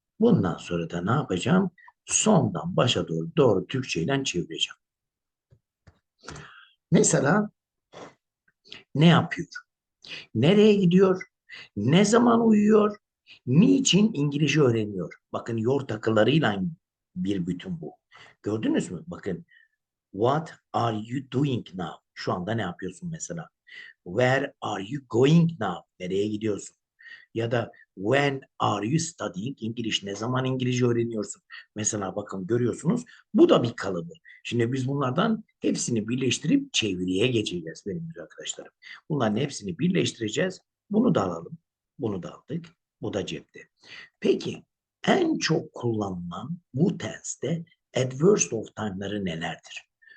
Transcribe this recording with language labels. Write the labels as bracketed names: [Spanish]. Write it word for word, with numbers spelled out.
[Turkish] Bundan sonra da ne yapacağım? Sondan başa doğru doğru Türkçe ile çevireceğim. Mesela ne yapıyor? Nereye gidiyor? Ne zaman uyuyor? Niçin İngilizce öğreniyor? Bakın yor takılarıyla bir bütün bu. Gördünüz mü? Bakın [English] what are you doing now? [Turkish] Şu anda ne yapıyorsun mesela? [English] Where are you going now? [Turkish] Nereye gidiyorsun? Ya da [English] when are you studying English? [Turkish] Ne zaman İngilizce öğreniyorsun? Mesela bakın görüyorsunuz bu da bir kalıbı. Şimdi biz bunlardan hepsini birleştirip çeviriye geçeceğiz benim güzel arkadaşlarım. Bunların hepsini birleştireceğiz. Bunu da alalım. Bunu da aldık. Bu da cepte. Peki en çok kullanılan bu tense'te adverse of time'ları nelerdir?